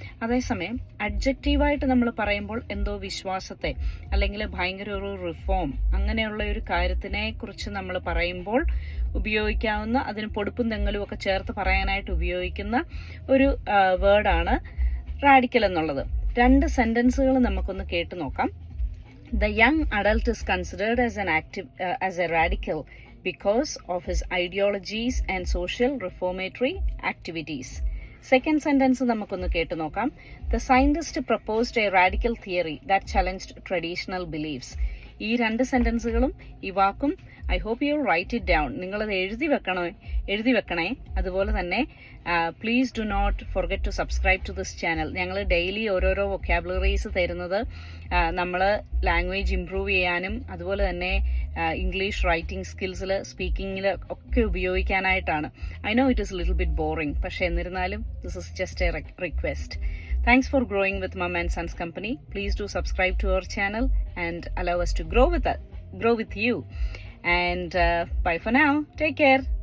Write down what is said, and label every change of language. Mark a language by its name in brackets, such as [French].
[Malayalam] അതേസമയം അഡ്ജക്റ്റീവായിട്ട് നമ്മൾ പറയുമ്പോൾ എന്തോ വിശ്വാസത്തെ അല്ലെങ്കിൽ ഭയങ്കര ഒരു റിഫോം അങ്ങനെയുള്ള ഒരു കാര്യത്തിനെ കുറിച്ച് നമ്മൾ പറയുമ്പോൾ ഉപയോഗിക്കാവുന്ന, അതിന് പൊടുപ്പും തെങ്ങലും ഒക്കെ ചേർത്ത് പറയാനായിട്ട് ഉപയോഗിക്കുന്ന ഒരു വേർഡാണ് റാഡിക്കൽ എന്നുള്ളത്. രണ്ട് സെന്റൻസുകൾ നമുക്കൊന്ന് കേട്ടു നോക്കാം. [English] The young adult is considered as a radical because of his ideologies and social reformatory activities. Second sentence [Malayalam] നമുക്കൊന്ന് കേട്ടു നോക്കാം. [English] The scientist proposed a radical theory that challenged traditional beliefs. [Malayalam] ഈ രണ്ട് സെന്റൻസുകളും ഈ വാക്കും [English] I hope you write it down. [Malayalam] നിങ്ങളത് എഴുതി വെക്കണേ. അതുപോലെ തന്നെ [English] Please do not forget to subscribe to this channel. [Malayalam] ഞങ്ങൾ ഡെയിലി ഓരോരോ വൊക്കാബുലറീസ് തരുന്നത് നമ്മൾ ലാംഗ്വേജ് ഇംപ്രൂവ് ചെയ്യാനും അതുപോലെ തന്നെ ഇംഗ്ലീഷ് റൈറ്റിംഗ് സ്കിൽസിൽ സ്പീക്കിങ്ങിൽ ഒക്കെ ഉപയോഗിക്കാനായിട്ടാണ്. [English] I know it is little bit boring, [Malayalam] പക്ഷെ എന്നിരുന്നാലും [English] This is just a request. Thanks for growing with Mum and Sons Company. Please do subscribe to our channel and allow us to grow with you. And bye for now. Take care.